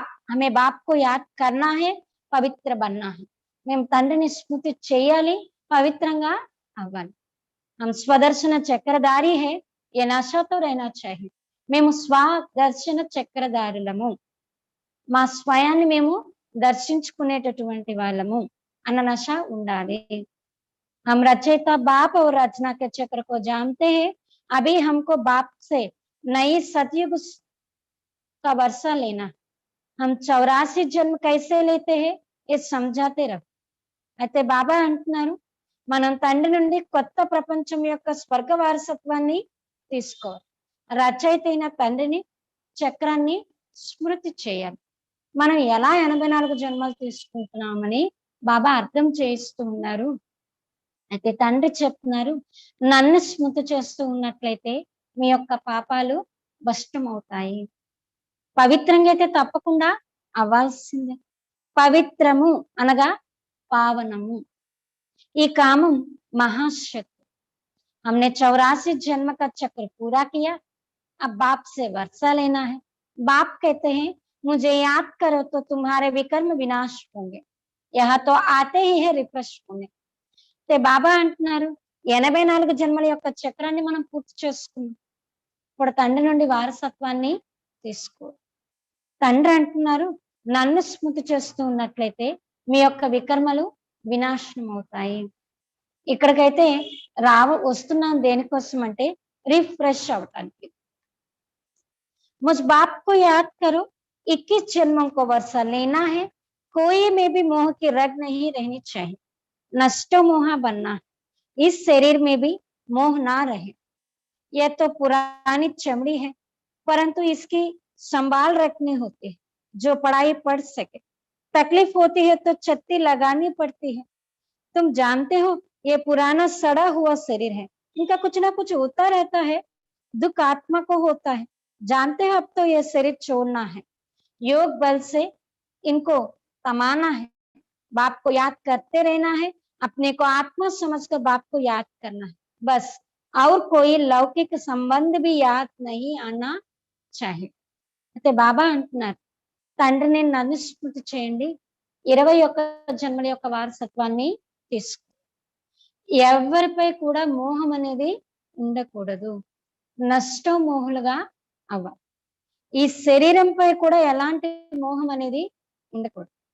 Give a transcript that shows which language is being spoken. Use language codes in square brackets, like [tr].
[hi] హమే బాప్ కో యాద్ కర్నా హే, పవిత్ర బన్నా హే. [te] మేము తండ్రిని స్మృతి చేయాలి, పవిత్రంగా అవ్వాలి. [hi] హమ్ స్వదర్శన చక్రధారి హే, ఏ నషాతో రైనా చాహి. [te] మేము స్వదర్శన చక్రధారులము, మా స్వయాన్ని మేము దర్శించుకునేటటువంటి వాళ్ళము అన్న నశ ఉండాలి. [hi] हम रचयिता बाप और रचना के चक्र को जानते हैं, अभी हमको बाप से नई सतयुग का वर्षा लेना, हम 84 जन्म कैसे लेते हैं ये समझाते रहो. [te] అయితే బాబా అంటున్నారు, మనం తండ్రి నుండి కొత్త ప్రపంచం యొక్క స్వర్గ వారసత్వాన్ని తీసుకోవాలి. రచయిత అయిన తండ్రిని చక్రాన్ని స్మృతి చేయాలి. మనం ఎలా 84 జన్మలు తీసుకుంటున్నామని బాబా అర్థం చేయిస్తూ ఉన్నారు. అయితే తండ్రి చెప్తున్నారు, నన్ను స్మృతి చేస్తూ ఉన్నట్లయితే మీ యొక్క పాపాలు భస్మం అవుతాయి. పవిత్రంగా అయితే తప్పకుండా అవ్వాల్సిందే. పవిత్రము అనగా పావనము. ఈ కామం మహాశక్తి. [hi] हमने 84 जन्म का चक्र पूरा किया, अब बाप से वर्षा लेना है। बाप कहते हैं मुझे याद करो तो तुम्हारे विकर्म विनाश होंगे, यह तो आते ही है రిఫ్రెష్ होने. [te] బాబా అంటున్నారు 84 జన్మల యొక్క చక్రాన్ని మనం పూర్తి చేసుకున్నాం. ఇప్పుడు తండ్రి నుండి వారసత్వాన్ని తీసుకో. తండ్రి అంటున్నారు నన్ను స్మృతి చేస్తూ ఉన్నట్లయితే మీ యొక్క వికర్మలు వినాశనం అవుతాయి. ఇక్కడికైతే వస్తున్నాం దేనికోసం అంటే రిఫ్రెష్ అవటానికి. [hi] मुझ बाप को याद करो, 21 जन्मों को वर्षा लेना है, कोई में भी मोह की रग नहीं रहनी चाहिए, नष्टो मोहा बनना है, इस शरीर में भी मोह ना रहे. यह तो पुरानी चमड़ी है, परंतु इसकी संभाल रखनी होती है, जो पढ़ाई पढ़ सके. तकलीफ होती है तो छत्ती लगानी पड़ती है. तुम जानते हो ये पुराना सड़ा हुआ शरीर है, इनका कुछ ना कुछ होता रहता है, दुख आत्मा को होता है. जानते हो अब तो ये शरीर छोड़ना है, योग बल से इनको कमाना है, बाप को याद करते रहना है, अपने को आत्मा समझकर बाप को याद करना है, बस. और कोई लौकिक संबंध भी याद नहीं आना चाहिए. [te] అయితే బాబా అంటున్నారు తండ్రిని నన్ను స్మృతి చేయండి, 21 జన్మల యొక్క వారసత్వాన్ని తీసుకో. ఎవరిపై కూడా మోహం అనేది ఉండకూడదు, నష్టం మోహులుగా అవ్వాలి. ఈ శరీరంపై కూడా ఎలాంటి మోహం అనేది ఉండకూడదు.